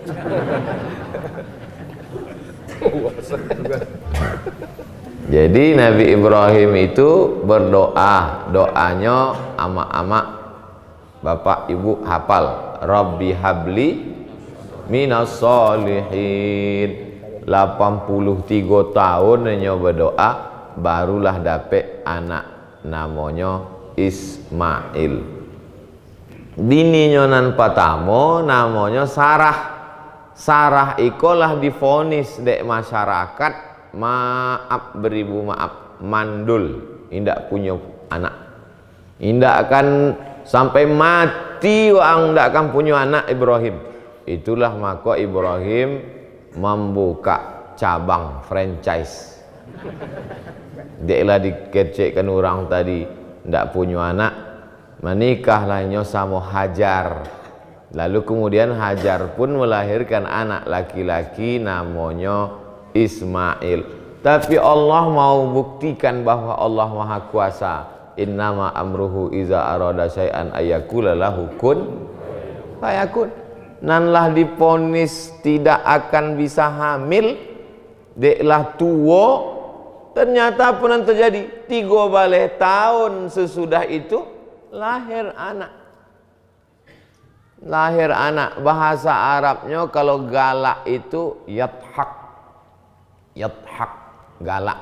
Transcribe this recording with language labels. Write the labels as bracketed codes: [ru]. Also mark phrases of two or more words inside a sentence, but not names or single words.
[id] Jadi Nabi Ibrahim itu berdoa, doanya ama-ama bapak ibu hafal, [ar] رب هب لي من الصالحين. [id] 83 tahun nyoba doa, barulah dapet anak namanya Ismail. [min] Bininya nan patamo namanya Sarah. Sarah ikolah divonis dek masyarakat, [id] maaf beribu maaf, [min] mandul, indak punya anak, indak akan sampai mati wang ndak akan punya anak Ibrahim. [id] Itulah maka Ibrahim membuka cabang franchise. [min] Dia dikecekkan orang tadi ndak punya anak, menikahlahnya sama Hajar. [id] Lalu kemudian Hajar pun melahirkan anak laki-laki namanya Ismail. Tapi Allah mau buktikan bahwa Allah Maha Kuasa. [ar] إنما أمره إذا أراد شيئا أن يقول له كن فيكون. [min] Nanlah diponis tidak akan bisa hamil, deklah tua, ternyata pun yang terjadi 3 tahun sesudah itu lahir anak. [id] Lahir anak, bahasa Arabnya kalau galak itu yathak, yathak, galak.